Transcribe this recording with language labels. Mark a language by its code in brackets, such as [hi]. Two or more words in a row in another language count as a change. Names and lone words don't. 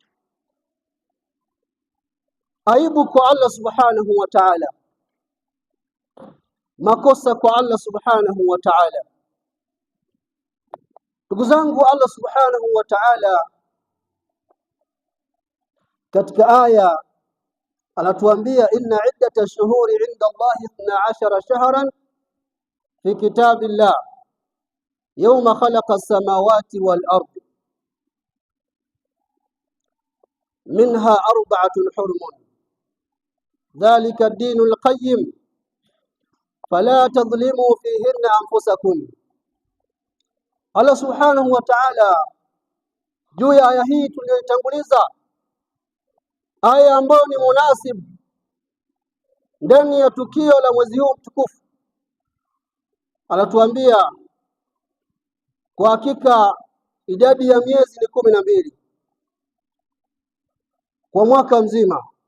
[sw] Aibu kwa Allah [ar] سبحانه وتعالى, [sw] makosa kwa Allah [ar] سبحانه وتعالى. [sw] Ndugu zangu, [ar] الله سبحانه وتعالى [sw] katika aya anatuambia [ar] إن عدة الشهور عند الله 12 شهرا في كتاب الله يوم خلق السماوات والأرض منها أربعة حرم ذلك الدين القيم فلا تظلموا فيهن أنفسكم. [sw] Allah [ar] سبحانه وتعالى [sw] juu ya aya hii tuliyotanguliza, aya ambayo ni munasib ndani ya tukio la mwezi huu mtukufu, anatuambia kwa hakika idadi ya miezi ni 12 kwa mwaka mzima.